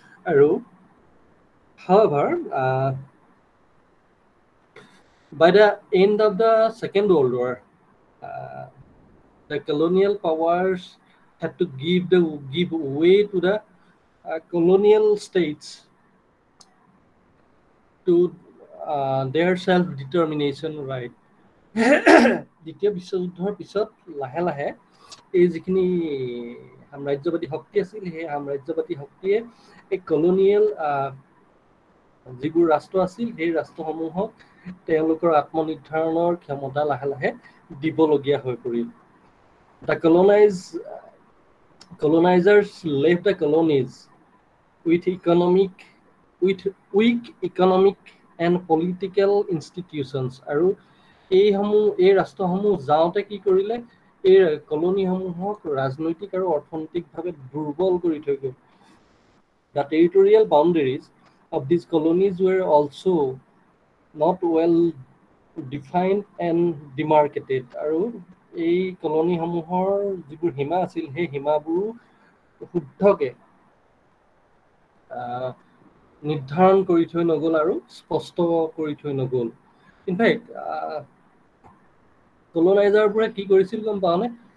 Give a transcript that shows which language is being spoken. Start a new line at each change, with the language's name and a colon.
English: আৰু however, by the end of the Second World War, the colonial powers had to give way to the colonial states to their self-determination right.
Assamese: দ্বিতীয় বিশ্বযুদ্ধৰ পিছত লাহে লাহে এই যিখিনি সাম্ৰাজ্যবাদী শক্তি আছিল সেই সাম্ৰাজ্যবাদী শক্তিয়ে এই কলনিয়েল যিবোৰ ৰাষ্ট্ৰ আছিল সেই ৰাষ্ট্ৰসমূহক তেওঁলোকৰ আত্মনিৰ্ধাৰণৰ ক্ষমতা লাহে লাহে দিবলগীয়া হৈ পৰিল।
English: The colonizers left the colonies with weak economic and political institutions.
Assamese: আৰু এই ৰাষ্ট্ৰসমূহ যাওঁতে কি কৰিলে এই কলনীসমূহক ৰাজনৈতিক আৰু অৰ্থনৈতিকভাৱে দুৰ্বল কৰি থৈ গ'ল।
English: The territorial boundaries of these colonies were also not well defined and demarcated.
Assamese: আৰু এই কলনীসমূহৰ যিবোৰ সীমা আছিল সেই সীমাবোৰ শুদ্ধকে নিৰ্ধাৰণ কৰি থৈ নগ'ল আৰু স্পষ্ট কৰি থৈ নগ'ল। ইনফেক্ট কলনাইজাৰবোৰে কি কৰিছিল গম পাওঁনে?